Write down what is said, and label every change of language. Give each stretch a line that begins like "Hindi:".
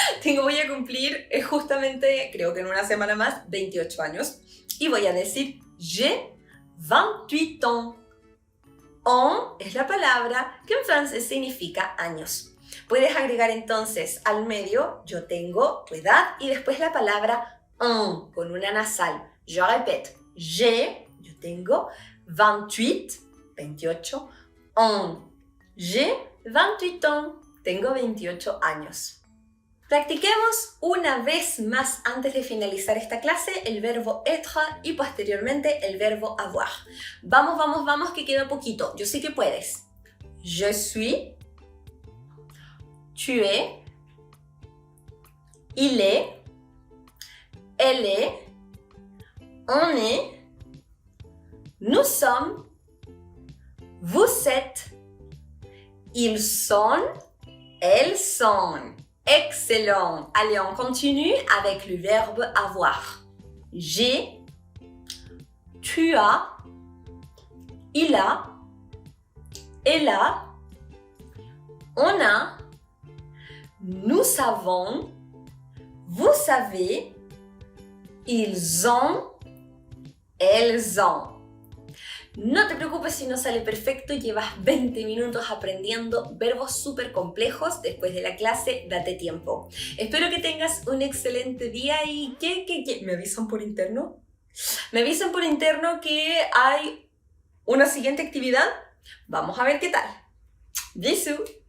Spanish: Voy a cumplir justamente, creo que en una semana más, 28 años. Y voy a decir
French: j'ai 28 ans.
Spanish: An es la palabra que en francés significa años. Puedes agregar entonces al medio yo tengo tu edad y después la palabra un con una nasal.
French: Je répète, j'ai,
Spanish: yo tengo
French: 28 ans. J'ai 28 ans.
Spanish: Tengo 28 años. Practiquemos una vez más antes de finalizar esta clase el verbo être y posteriormente el verbo avoir. Vamos, vamos, vamos, que queda poquito. Yo sé que puedes.
French: Je suis, tu es, il est, elle est, on est, nous sommes, vous êtes, ils sont, elles sont. Excellent. Allez, on continue avec le verbe avoir. J'ai, tu as, il a, elle a, on a, nous savons, vous savez, ils ont, elles ont.
Spanish: No te preocupes si no sale perfecto, llevas 20 minutos aprendiendo verbos súper complejos. Después de la clase, date tiempo. Espero que tengas un excelente día y ¿qué? ¿Me avisan por interno? Me avisan por interno que hay una siguiente actividad. Vamos a ver qué tal. Bisous.